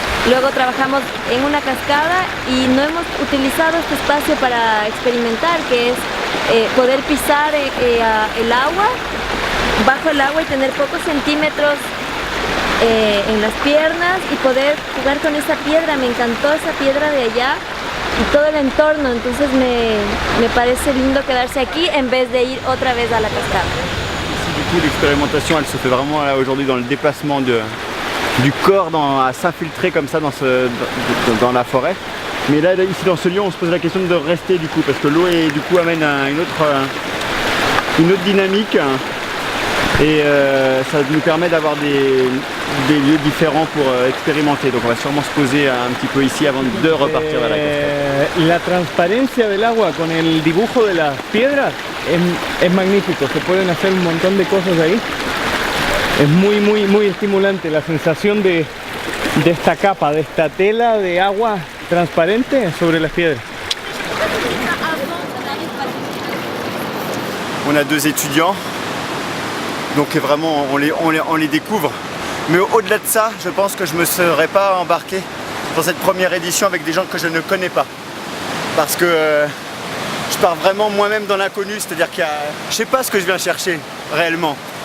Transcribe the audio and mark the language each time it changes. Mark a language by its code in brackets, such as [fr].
[es] Luego trabajamos en una cascada y no hemos utilizado este espacio para experimentar, que es poder pisar el agua, bajo el agua y tener pocos centímetros en las piernas y poder jugar con esa piedra. Me encantó esa piedra de allá y todo el entorno, entonces me parece lindo quedarse aquí en vez de ir otra vez a la cascada. [fr] Du coup, l'expérimentation, elle se fait vraiment là aujourd'hui dans le déplacement du corps à s'infiltrer comme ça dans la forêt. Mais là, ici dans ce lieu, on se pose la question de rester du coup, parce que l'eau du coup amène une autre dynamique. Et ça nous permet d'avoir des lieux différents pour expérimenter. Donc on va sûrement se poser un petit peu ici avant de repartir vers la costa. [es] La transparencia del agua con el dibujo de las piedras es magnífico, se pueden hacer un montón de cosas ahí. Es muy estimulante la sensación de esta capa, de esta tela de agua transparente sobre las piedras. [fr] On a 2 étudiants, donc vraiment on les découvre. Mais au-delà de ça, je pense que je ne me serais pas embarqué dans cette première édition avec des gens que je ne connais pas. Parce que je pars vraiment moi-même dans l'inconnu, c'est-à-dire je ne sais pas ce que je viens chercher réellement.